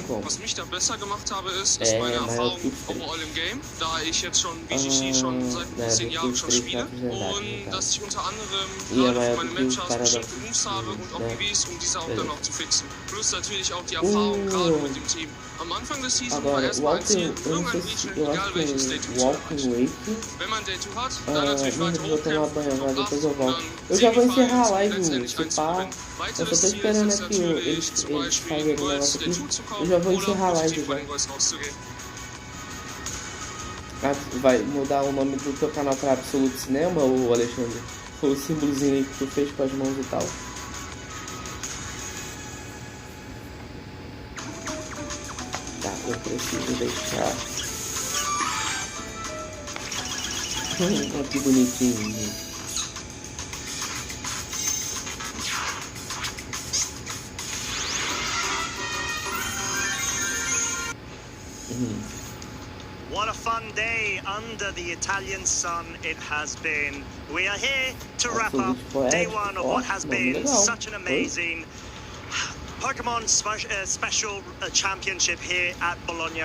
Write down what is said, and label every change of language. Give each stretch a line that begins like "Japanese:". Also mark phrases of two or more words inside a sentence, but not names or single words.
German: Was mich da besser gemacht habe, ist meine Erfahrung overall im Game, da ich jetzt schon VGC schon seit 10 Jahren schon spiele und dass ich unter anderem gerade für meine Matchups bestimmte Moves habe und auch Gewiss, um diese auch dann noch zu fixen. Plus natürlich auch die Erfahrung gerade mit dem Team. Am Anfang des Season war erstmal ein Ziel, irgendein Regional, egal welches Day 2 zu erreichen. Wenn man Day 2 hat, dann natürlich weiter hochkämpfen,
Portuguese: Eu já vou encerrar a live, se pá. Eu só tô esperando aqui eles fazerem o negócio aqui. Eu já vou encerrar a live já. Vai mudar o nome do teu canal pra Absolute Cinema, ou Alexandre? Foi o símbolozinho aí que tu fez com as mãos e tal. Tá, eu preciso deixar. Que bonitinho.
English: What a fun day under the Italian sun it has been. We are here to wrap up day 1 of what has been such an amazing Pokemon Special Championship here at Bologna.